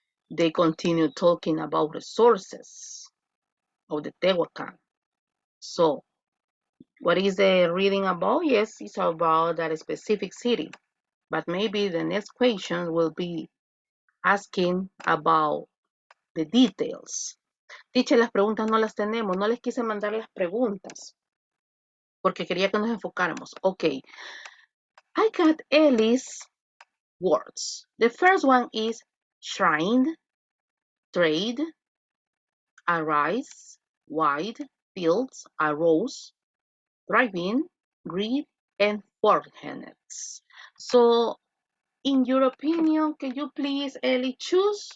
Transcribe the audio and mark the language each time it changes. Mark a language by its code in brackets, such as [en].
[en] They continue talking about resources of the Tehuacan. So, what is the reading about? Yes, it's about that specific city. But maybe the next question will be asking about the details. [es] Teacher, las preguntas no las tenemos. No les quise mandar las preguntas porque quería que nos enfocáramos. [en] Okay, I got Ellie's words. The first one is shrine, trade, arise, wide, fields, arose, drive-in, greed, and foreheads. So, in your opinion, can you please, Ellie, choose?